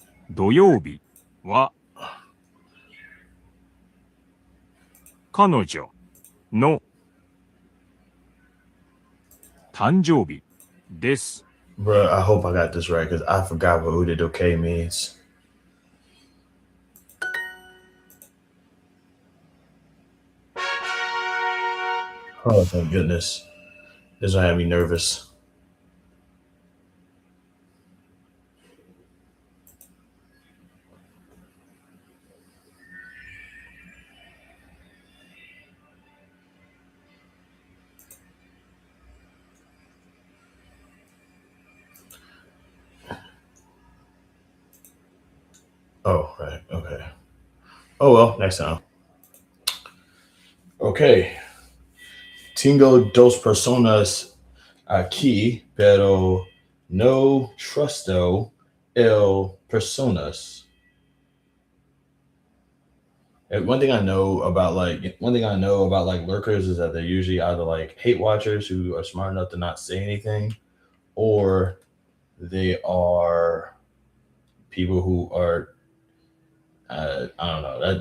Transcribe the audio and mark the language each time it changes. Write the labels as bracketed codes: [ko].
[ja] 土曜日は彼女の誕生日です。 [en] Bruh, I hope I got this right because I forgot what Udidoke means. Oh, thank goodness. This will have me nervous. Oh, right. Okay. Oh, well, next time. Okay. [es] Tengo dos personas aquí, pero no trusto el personas. [en] And one thing I know about lurkers is that they're usually either like hate watchers who are smart enough to not say anything, or they are people who are I don't know.